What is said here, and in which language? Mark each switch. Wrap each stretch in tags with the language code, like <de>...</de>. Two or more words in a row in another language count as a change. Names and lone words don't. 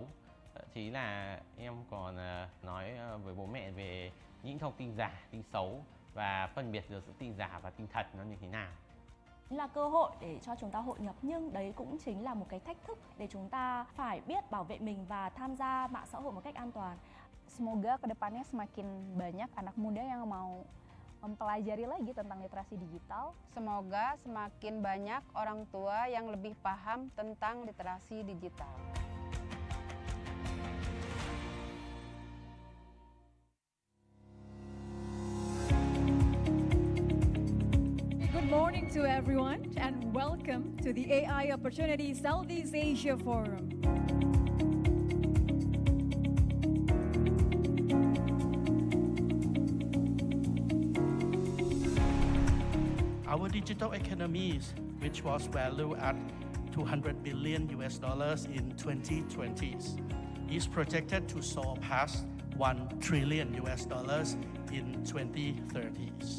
<vi>Thậm chí là em còn nói với bố mẹ về những thông tin giả, tin xấu và phân biệt được giữa tin giả và tin thật nó như thế nào. Là cơ hội để cho chúng ta hội nhập, nhưng đấy cũng chính là một cái thách thức để chúng ta phải biết bảo vệ mình và tham gia mạng xã hội một cách an toàn.</vi> <id>Semoga kedepannya semakin banyak anak muda yang mau mempelajari lagi tentang literasi digital. Semoga semakin banyak orang tua yang lebih paham tentang literasi digital.</id> <en>Good morning to everyone and welcome to the AI Opportunity Southeast Asia Forum. Our digital economies, which was valued at $200 billion in 2020s, is projected to surpass $1 trillion in 2030s.</en>